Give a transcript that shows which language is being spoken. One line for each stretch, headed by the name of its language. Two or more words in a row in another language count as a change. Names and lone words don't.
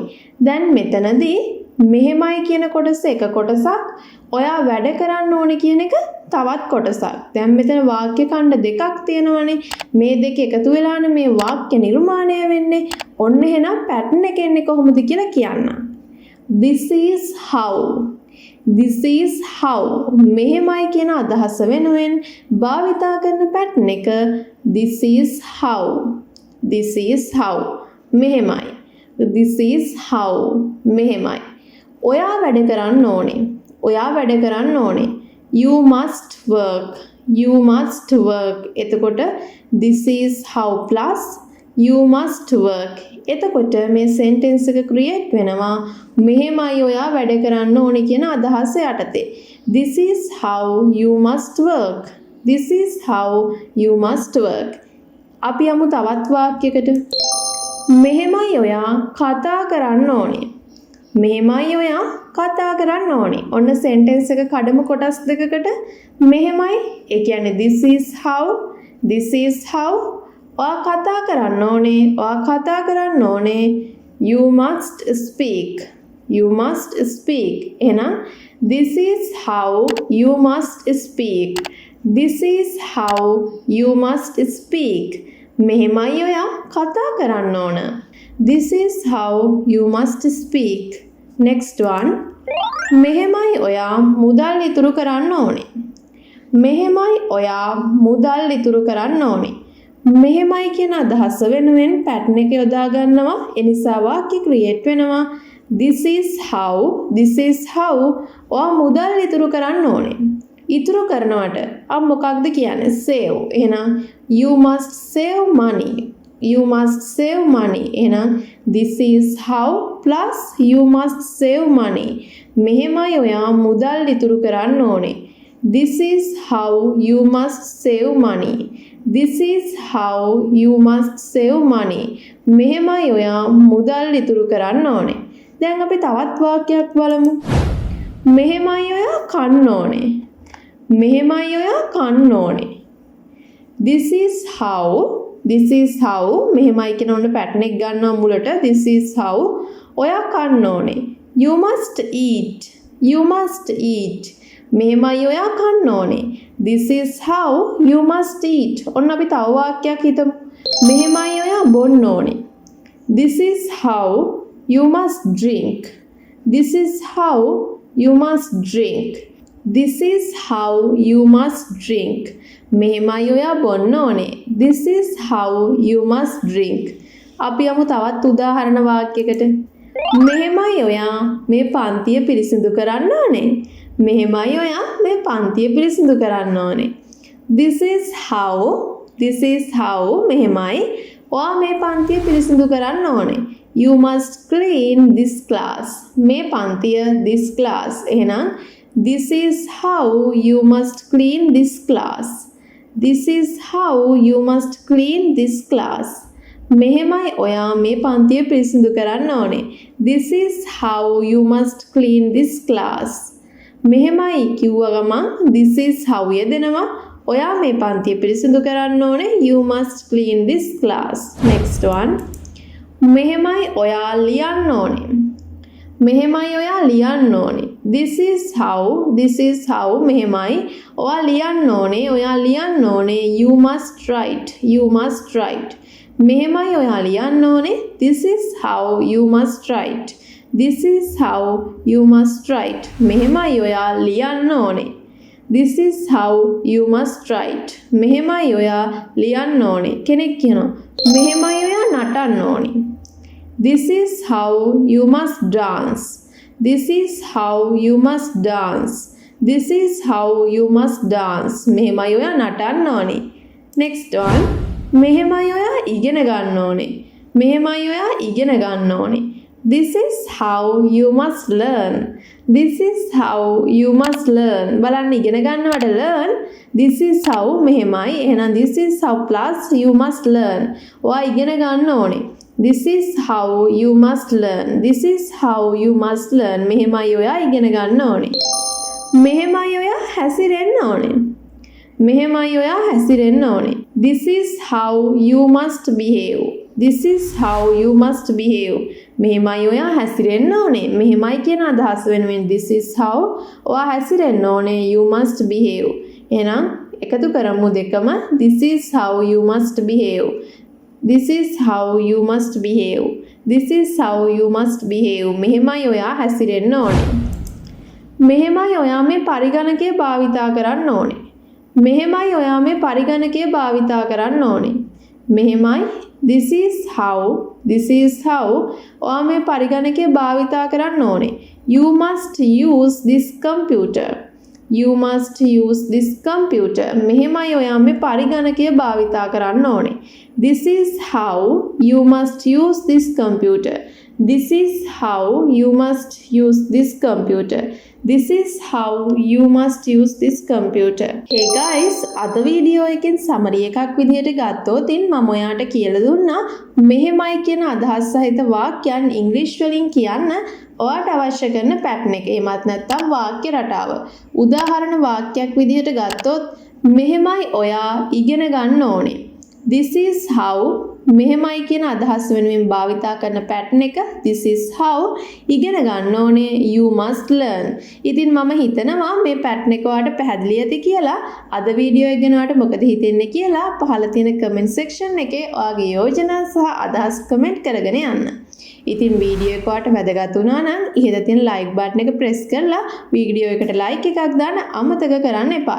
Sinhala: දැන් මෙතනදී මෙහෙමයි කියන කොටස එක කොටසක්, ඔයා වැඩ කරන්න ඕනේ කියන එක තවත් කොටසක්. දැන් මෙතන වාක්‍ය ඛණ්ඩ දෙකක් තියෙනවානේ. මේ දෙක එකතු වෙලානේ මේ වාක්‍ය නිර්මාණය වෙන්නේ. ඔන්න එහෙනම් පැටර්න් එක එන්නේ කොහොමද කියලා කියන්න.
English: This is how. This is how.
Sinhala: මෙහෙමයි කියන අදහස වෙනුවෙන් භාවිතා කරන පැටර්න් එක
English: this is how. This is how. මෙහෙමයි. This is how.
Sinhala: මෙහෙමයි. ඔයා වැඩ කරන්න ඕනේ. ඔයා වැඩ කරන්න ඕනේ.
English: You must work. You must work. එතකොට this is how plus you must work.
Sinhala: එතකොට මේ sentence එක create වෙනවා මෙහෙමයි ඔයා වැඩ කරන්න ඕනේ කියන අදහස යටතේ.
English: This is how you must work. This is how you must work.
Sinhala: අපි යමු තවත් වාක්‍යයකට. මෙහෙමයි ඔයා කතා කරන්න ඕනේ. මෙහෙමයි ඔයා කතා කරන්න ඕනේ. ඔන්න sentence එක කඩමු කොටස් දෙකකට. මෙහෙමයි ඒ කියන්නේ
English: this is how. This is how.
Sinhala: ඔයා කතා කරන්න ඕනේ. ඔයා කතා කරන්න ඕනේ.
English: You must speak. You must speak. එහෙනම් this is how you must speak. This is how you must speak.
Sinhala: මෙහෙමයි ඔයා කතා කරන්න ඕන.
English: This is how you must speak. Next one.
Sinhala: මෙහෙමයි ඔයා මුදල් ඉතුරු කරන්න ඕනේ. මෙහෙමයි ඔයා මුදල් ඉතුරු කරන්න ඕනේ. මෙහෙමයි කියන අදහස වෙනුවෙන් පැටර්න් එක යොදා ගන්නවා. ඒ නිසා වාක්‍ය ක්‍රියේට් වෙනවා.
English: This is how. This is how.
Sinhala: ඔයා මුදල් ඉතුරු කරන්න ඕනේ. ඉතුරු කරනවට අප මොකක්ද කියන්නේ? save.
English: එහෙනම් you must save money. You must save money. එහෙනම් this is how plus you must save money.
Sinhala: මෙහෙමයි ඔයා මුදල් ඉතුරු කරන්න ඕනේ.
English: This is how you must save money. This is how you must save money.
Sinhala: මෙහෙමයි ඔයා මුදල් ඉතුරු කරන්න ඕනේ. දැන් අපි තවත් වාක්‍යයක් බලමු. මෙහෙමයි ඔයා කන්න ඕනේ. මෙහෙමයි ඔයා කන්න ඕනේ.
English: This is how. This is how.
Sinhala: මෙහෙමයි කියන ඔන්න පැටර්න් එක ගන්නවා මුලට.
English: This is how.
Sinhala: ඔයා කන්න ඕනේ.
English: You must eat. You must eat.
Sinhala: මෙහෙමයි ඔයා කන්න ඕනේ.
English: This is how you must eat.
Sinhala: ඔන්න අපි තව වාක්‍යයක් හිතමු. මෙහෙමයි ඔයා බොන්න ඕනේ.
English: This is how you must drink. This is how you must drink. This is how you must drink.
Sinhala: මෙහෙමයි ඔයා බොන්න ඕනේ.
English: This is how you must drink.
Sinhala: අපි යමු තවත් උදාහරණ වාක්‍යයකට. මෙහෙමයි ඔයා මේ පන්තිය පිරිසිදු කරන්න ඕනේ. මෙහෙමයි ඔයා මේ පන්තිය පිරිසිදු කරන්න ඕනේ.
English: This is how. This is how.
Sinhala: මෙහෙමයි ඔයා මේ පන්තිය පිරිසිදු කරන්න ඕනේ.
English: You must clean this class.
Sinhala: මේ පන්තිය
English: this class. එහෙනම් this is how you must clean this class. This is how you must clean this class.
Sinhala: මෙහෙමයි ඔයා මේ පන්තිය පිරිසිදු කරන්න ඕනේ.
English: This is how you must clean this class.
Sinhala: මෙහෙමයි කිව්ව ගමන්
English: this is how
Sinhala: යෙදෙනවා. ඔයා මේ පන්තිය පිරිසිදු කරන්න ඕනේ.
English: You must clean this class. Next one.
Sinhala: මෙහෙමයි ඔයා ලියන්න ඕනේ. මෙහෙමයි ඔයා ලියන්න ඕනේ.
English: This is how. This is how.
Sinhala: මෙහෙමයි ඔයා ලියන්න ඕනේ. ඔයා ලියන්න ඕනේ.
English: You must write. You must write.
Sinhala: මෙහෙමයි ඔයා ලියන්න ඕනේ.
English: This is how you must write. This is how you must write.
Sinhala: මෙහෙමයි ඔයා ලියන්න ඕනේ.
English: This is how you must write.
Sinhala: මෙහෙමයි ඔයා ලියන්න ඕනේ. කෙනෙක් කියනවා මෙහෙමයි ඔයා නටන්න ඕනේ.
English: This is how you must dance. This is how you must dance. This is how you must dance.
Sinhala: මෙහෙමයි ඔයා නටන්න ඕනේ.
English: Next one.
Sinhala: මෙහෙමයි ඔයා ඉගෙන ගන්න ඕනේ. මෙහෙමයි ඔයා ඉගෙන ගන්න ඕනේ.
English: This is how you must learn. This is how you must learn.
Sinhala: බලන්න ඉගෙන ගන්නවට learn.
English: This is how
Sinhala: මෙහෙමයි.
English: එහෙනම් this is how plus you must learn.
Sinhala: ඔයා ඉගෙන ගන්න ඕනේ.
English: This is how you must learn. This is how you must learn.
Sinhala: මෙහෙමයි ඔයා ඉගෙන ගන්න ඕනේ. මෙහෙමයි ඔයා හැසිරෙන්න ඕනේ. මෙහෙමයි ඔයා හැසිරෙන්න ඕනේ.
English: This is how you must behave. This is how you must behave.
Sinhala: මෙහෙමයි ඔයා හැසිරෙන්න ඕනේ. මෙහෙමයි කියන අදහස වෙනුවෙන්
English: this is how
Sinhala: ඔයා හැසිරෙන්න ඕනේ.
English: You must behave.
Sinhala: එහෙනම් එකතු කරමු දෙකම.
English: This is how you must behave. This is how you must behave. This is how you must behave.
Sinhala: මෙහෙමයි ඔයා හැසිරෙන්න ඕනේ. මෙහෙමයි ඔයා මේ පරිගණකය භාවිතා කරන්න ඕනේ. මෙහෙමයි ඔයා මේ පරිගණකය භාවිතා කරන්න ඕනේ. මෙහෙමයි
English: this is how
Sinhala: ඔයා මේ පරිගණකය භාවිතා කරන්න ඕනේ.
English: You must use this computer. You must use this computer.
Sinhala: මෙහෙමයි ඔයා මේ පරිගණකය භාවිතා කරන්න ඕනේ.
English: This is how you must use this computer. This is how you must use this computer. This is how you must use this computer. Hey guys,
Sinhala: අද වීඩියෝ එකෙන් සමරි එකක් විදිහට ගත්තොත් මම ඔයාට කියලා දුන්නා මෙහෙමයි කියන අදහස් සහිත වාක්‍යයන් ඉංග්‍රීසි වලින් කියන්න ඔයාට අවශ්‍ය කරන පැටර්න් එක. එහෙමත් නැත්නම් වාක්‍ය රටාව. උදාහරණ වාක්‍යයක් විදිහට ගත්තොත් මෙහෙමයි ඔයා ඉගෙන ගන්න ඕනේ.
English: This is how
Sinhala: මෙහෙමයි කියන අදහස් වෙනුවෙන් භාවිතා කරන පැටර්න් එක
English: this is how
Sinhala: ඉගෙන ගන්න ඕනේ.
English: You must learn.
Sinhala: ඉතින් මම හිතනවා මේ පැටර්න් එක ඔයාලට පැහැදිලි ඇති කියලා. අද වීඩියෝ එක ගැන ඔයාලට මොකද හිතෙන්නේ කියලා පහළ තියෙන කමෙන්ට් සෙක්ෂන් එකේ ඔයාගේ යෝජනා සහ අදහස් කමෙන්ට් කරගෙන යන්න. ඉතින් වීඩියෝ එක ඔයාලට වැදගත් වුණා නම් ඉහළ තියෙන
English: like button
Sinhala: එක press කරලා වීඩියෝ එකට like එකක් දාන්න අමතක කරන්න එපා.